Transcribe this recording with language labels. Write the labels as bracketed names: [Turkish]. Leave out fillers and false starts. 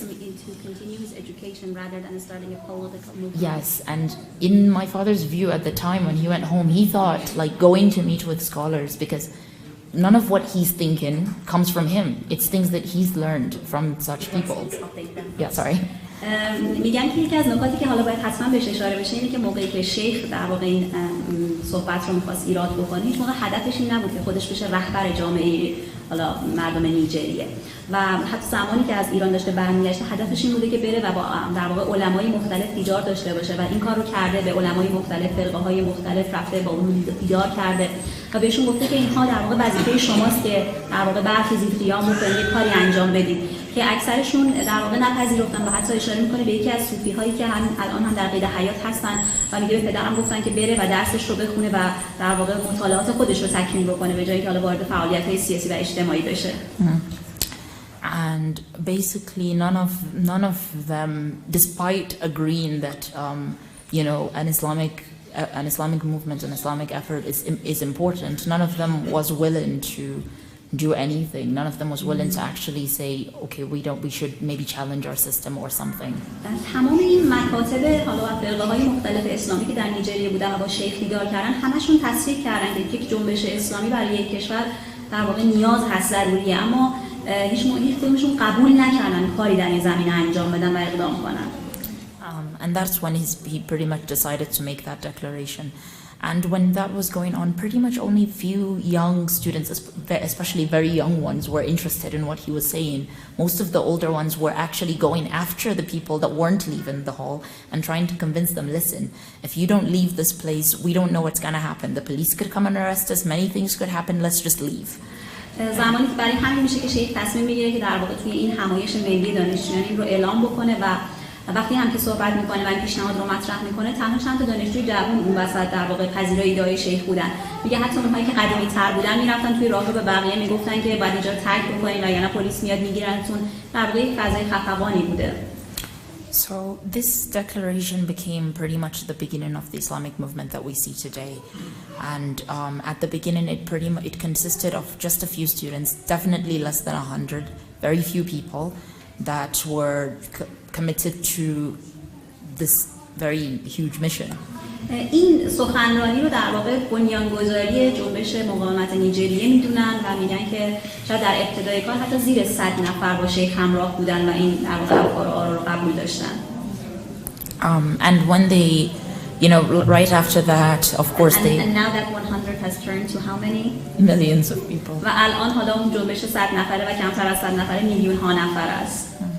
[English] to continue his education rather than starting a political movement. Yes, and in my father's view at the time when he went home, he thought, like, going to meet with scholars, because none of what he's thinking comes from him. It's things that he's learned from such people. Yeah, sorry. [Persian] میگن که یکی از نکاتی که حالا باید حتما بهش اشاره بشه اینه که موقعی که شیخ در واقع این صحبت رو می‌خواست ایراد بکنه، هیچ موقع هدفش این نبود که خودش بشه رهبر جامعه حالا مردم نیجریه و حتی زمانی که از ایران داشته برمیگشته هدفش این بوده که بره و با در واقع علمای مختلف دیدار داشته باشه و این کار رو کرده، به علمای مختلف، فرقه‌های مختلف رفته، با اون دیدار کرده و بهشون گفته که اینها در واقع وظیفه شماست که در واقع برخیزید قیام بکنید، کاری انجام بدید که اکثرشون در واقع نپذیرفتن و حتی اشاره میکنه به یکی از صوفی‌هایی که الان هم در قید حیات هستن و میگه به پدرم گفتن که بره و درسش رو بخونه و در واقع مطالعات خودش رو تکمیل بکنه به جایی که حالا وارد فعالیت‌های سیاسی و اجتماعی بشه. [English] And basically none of them, despite agreeing that you know an Islamic movement, an Islamic effort is important, none of them was willing to do anything. None of them was willing to actually say, okay, we should maybe challenge our system or something. [Persian] تمام این مکاتب حالا فرقه‌های مختلف اسلامی که در نیجریه بودن و با شیخ دیدار کردن همشون تصریح کردن که یک جنبش اسلامی برای یک کشور در واقع نیاز هست، ضروریه، اما هیچ کدومشون قبول نکردن کاری در این زمینه انجام بدن و اقدام کنن. [English] And that's when he pretty much decided to make that declaration. And when that was going on, pretty much only few young students, especially very young ones, were interested in what he was saying. Most of the older ones were actually going after the people that weren't leaving the hall and trying to convince them, listen, if you don't leave this place, we don't know what's going to happen. The police could come and arrest us, many things could happen, let's just leave. [Persian] زمانی که برای همین میشه که شیخ تصمیم میگیره که در واقع توی این همایش ملی دانشجویان این رو اعلام بکنه و وقتی هم که صحبت میکنه و این پیشنهاد رو مطرح میکنه، تنها چند تا دانشجوی جوان اون وسط در واقع پذیرای ایده‌های شیخ بودن. میگه حتی اونهایی که قدیمی تر بودن میرفتن توی راهرو به بقیه میگفتن که باید اینجا ترک بکنین و یعنی پلیس میاد میگیرنتون. در واقع یک فضای خفقانی بوده. [English] So this declaration became pretty much the beginning of the Islamic movement that we see today. And at the beginning, it consisted of just a few students, definitely less than 100, very few people that were committed to this very huge mission. [Persian] این سخنرانی رو در واقع بنیانگذاری جنبش مقاومت نیجریه میدونن و میگن که شاید در ابتدای کار حتی زیر 100 نفر با شیخ همراه بودن و این در واقع افکار رو قبول داشتن. [English] And when they, you know, right after that, of course and now that 100 has turned to how many? Millions of people. [Persian] و الان حالا اون جنبش 100 نفره و کمتر از 100 نفره میلیون ها نفر است.